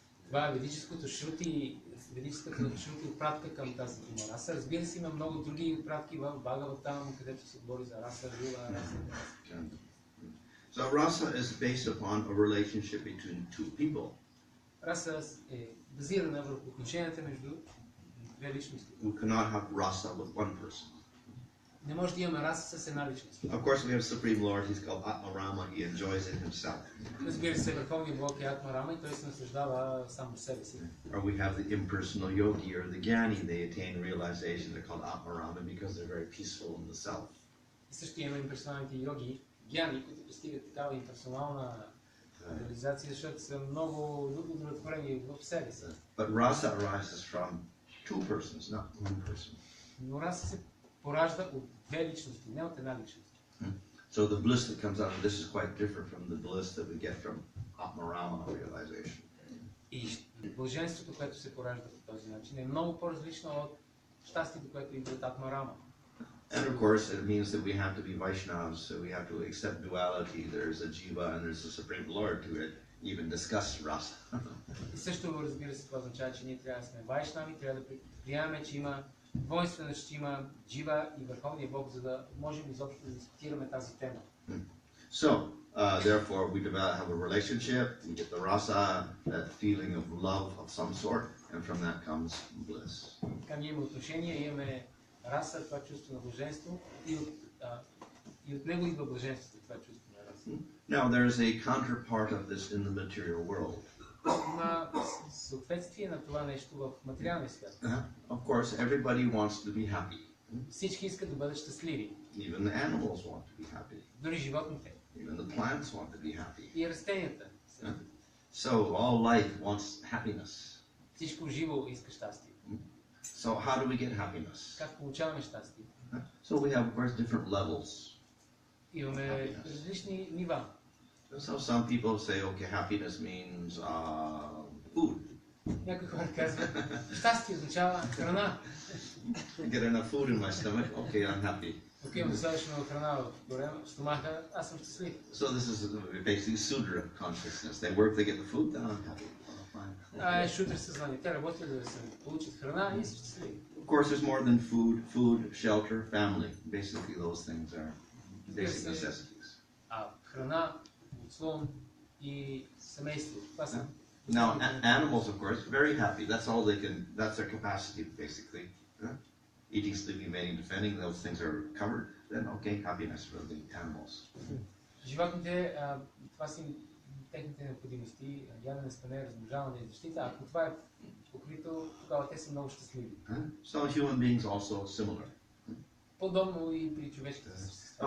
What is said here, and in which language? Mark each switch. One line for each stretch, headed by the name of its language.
Bulgarian: Това е ведическото Шрути, ведическата Шрути отпратка към тази дума раса. Разбира се, има много други отпратки в Бхагаватам, където се говори за раса, рила, раса.
English: So rasa is based upon a relationship between two people.
Bulgarian: Раса е базирана върху отношенията между две личности.
English: We cannot have rasa with one person.
Bulgarian: Не може да имаме раса с една личност.
English: Of course, we have Supreme Lord. He's called Atma Rama. He enjoys it himself.
Bulgarian: Разбира се, върховният Бог е Атма Рама и той се наслаждава само себе си.
English: Or we have the impersonal yogi or the jnani. They attain realization. They're called Atma Rama because they're very peaceful in the self.
Bulgarian: И също има имперсоналните йоги, гяни, които постигат такава имперсонална реализация, защото са много удовлетворени в себе си.
English: But rasa arises from two persons, not one person.
Bulgarian: Но раса се поражда от две личности, не от една личност.
English: So the bliss that comes out of this is quite different from the bliss that we get from Atmarama realization.
Bulgarian: И блаженството, което се поражда по този начин, е много по-различно от щастието, което идва от Атмарама.
English: And of course, it means that we have to be Vaishnavas, so we have to accept duality. There's a jiva and there's a Supreme Lord to it. even discuss rasa.
Bulgarian: И също, разбира се, това означава, че ние трябва да сме вайшнави, трябва да приемаме, че има двойственост, че има джива и върховния Бог, за да можем изобщо да дискутираме тази тема.
English: So, therefore, we have a relationship, we get the rasa, that feeling of love of some sort, and from that comes bliss.
Bulgarian: Така ние имаме отношение, имаме раса, това чувство на блаженство, и от него идва блаженството, това чувство на раса.
English: Now, there's a counterpart of this in the material world.
Bulgarian: Има съответствие на това нещо в материалния свят.
English: Of course, everybody wants to be happy.
Bulgarian: Всички искат да бъдат щастливи.
English: Even the animals want to be happy.
Bulgarian: Дори животните.
English: Even the plants want to be happy.
Bulgarian: И растенията.
English: So all life wants happiness.
Bulgarian: Всичко живо иска щастие.
English: So how do we get happiness?
Bulgarian: Как получаваме щастие?
English: So we have, of course, different levels.
Bulgarian: Имаме различни нива.
English: So some people say, okay, happiness means food.
Bulgarian: Някои хора казват, щастие означава храна.
English: Get enough food in my stomach, okay, I'm happy.
Bulgarian: Окей, имам достатъчно храна в стомаха, аз съм щастлив.
English: So this is basically Sudra consciousness. They work, they get the food, then I'm happy.
Bulgarian: Шудра съзнание. Те работят да се получат храна и са щастливи.
English: Of course, there's more than food, shelter, family. Basically, those things are basic necessities.
Bulgarian: Храна, подслон и семейство. Това са.
English: Now, animals, of course, very happy. That's all they can. That's their capacity, basically. Eating, sleeping, mating, defending. Those things are covered. Then, okay, happiness for the animals.
Bulgarian: Животните, това са техните необходимости, ядене, спане, размножаване и защита. Ако това е покрито, тогава те са много щастливи.
English: So human beings also similar.
Bulgarian: Подобно и при човешките същества.